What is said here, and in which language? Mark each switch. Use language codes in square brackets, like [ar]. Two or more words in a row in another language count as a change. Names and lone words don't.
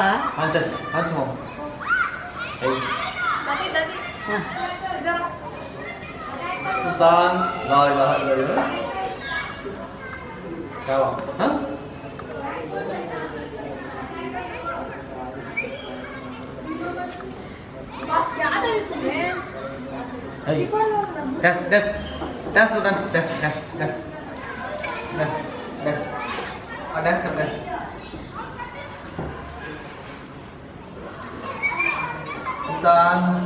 [hi] हाँ सर, हाँ सुनो। हाँ। [ar] सुल्तान, لا إله إلا الله. [hi] क्या बात? हाँ? [de] Hey, das Sultan, das. Oh, das. Sultan.